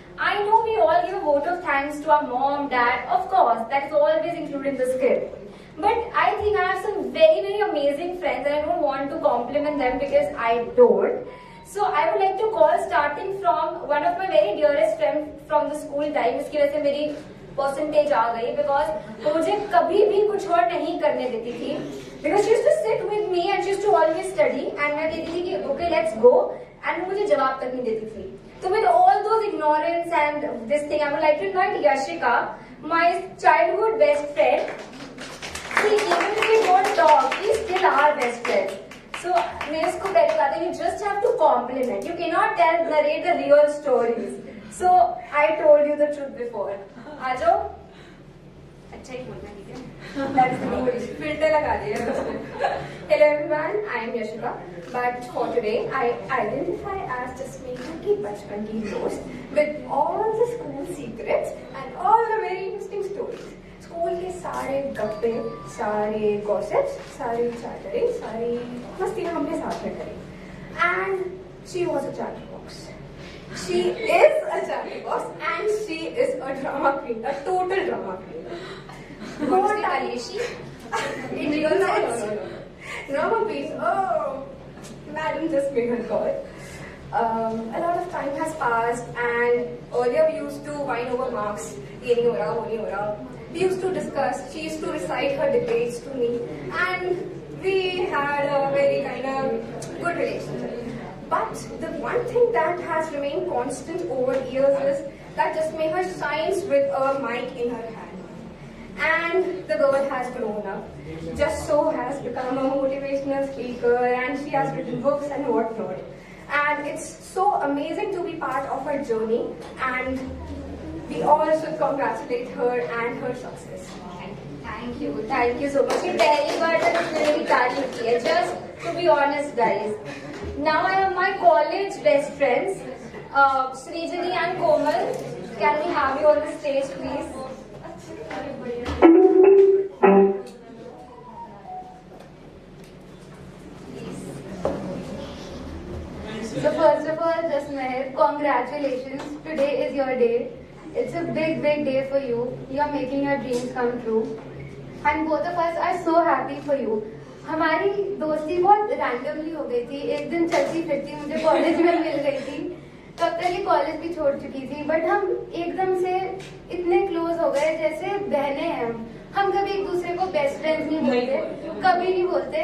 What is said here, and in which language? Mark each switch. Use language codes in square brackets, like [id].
[en] I know we all give a vote of thanks to our mom, dad, of course, that is always included in the script. But I think I have some very, very amazing friends and I don't want to compliment them because I don't. So I would like to call starting from one of my very dearest friends from the school time. [hi] इसकी वजह से मेरी percentage आ गई because मुझे कभी भी कुछ और नहीं करने देती थी. [en] Because she used to sit with me and she used to always study and [hi] मैं कहती थी कि [en] okay let's go and [hi] मुझे जवाब तक नहीं देती थी. [en] So with all those ignorance and this thing, I would like to invite Yashika, my childhood best friend. See, even if we don't talk, we still are best friends. So, [hi] मैं इसको पहले कहता हूँ, [en] you just have to compliment. You cannot narrate the real stories. So, I told you the truth before. [hi] आ जाओ. अच्छा ही बोलना ठीक है. [en] That is the English. [hi] Filter लगा दिया. [en] Hello everyone, I am Yashika. But for today, I identify as just making [hi] की बचपन की दोस्त [en] with all the school secrets and all the very interesting stories. [hi] School के सारे गप्पे, सारे गॉसिप्स, सारी चैटरिंग, सारी मस्तियाँ हमने साथ में करी. [en] And she was a chatterbox. She is a chatterbox and she is a drama queen, a total drama queen. What Alishi? In real sense? No. Drama queen. Oh, madam just made her call. A lot of time has passed and earlier we used to whine over marks. ये नहीं हो रहा, वो नहीं हो रहा. We used to discuss, she used to recite her debates to me and we had a very kind of good relationship. But the one thing that has remained constant over years is that Jasmeha shines with a mic in her hand. And the girl has grown up. Just so has become a motivational speaker and she has written books and whatnot. And it's so amazing to be part of her journey and we all should congratulate her and her success. Thank you so much. [hi] ये पहली बार तक इसने मेरी तारीफ की है. [en] Just to be honest, guys. Now I have my college best friends, Srijani and Komal. Can we have you on the stage, please? So first of all, Jasmeer, congratulations. Today is your day. It's a big day for you. You are making your dreams come true. And both of us are so happy for you. [hi] हमारी दोस्ती बहुत randomly हो गई थी. एक दिन चलती फिरती मुझे कॉलेज में मिल गई थी. तब तक ये कॉलेज भी छोड़ चुकी थी. बट हम एकदम से इतने क्लोज हो गए जैसे बहनें हैं. हम कभी एक दूसरे को बेस्ट फ्रेंड्स नहीं बोलते, कभी नहीं बोलते.